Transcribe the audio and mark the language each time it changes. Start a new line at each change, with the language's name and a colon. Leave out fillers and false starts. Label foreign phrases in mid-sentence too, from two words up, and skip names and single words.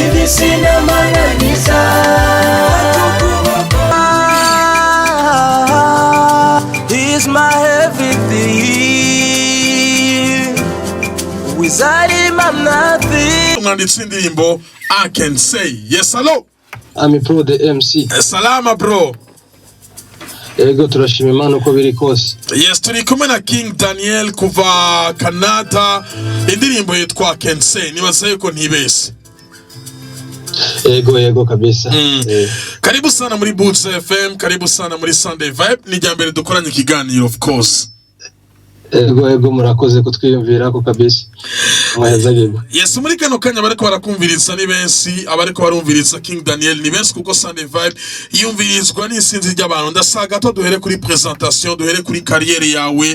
English: He's my everything. Without him I'm nothing.
Rundi: Umwanditsi indirimbo I Can Say.
English: Yes, hello. I'm Pro the MC.
Swahili: Salama bro.
Rundi: Ego turashima Imana uko biri kose. Yes, turi kumwe na King Daniel kuva Canada. Indirimbo yitwa I Can Say. Nibaza yuko ntibese. Ego kabisa.
Swahili: Karibu sana
Rundi: muri Boots FM,
Swahili: karibu sana
Rundi: muri Sunday Vibe. Ni jambere dukoranye ikiganiro
English: of course.
Rundi: Ego murakoze kutwiyumvira ko kabisa. Mwahezagirwa. Yes, muri kano kanya bariko barakumviritsa ni benshi, abariko barumviritsa King Daniel ni benshi kuko Sunday Vibe yumvirizwa n'isinzi ry'abantu. Ndasaga to duhere kuri presentation, duhere kuri carrière yawe.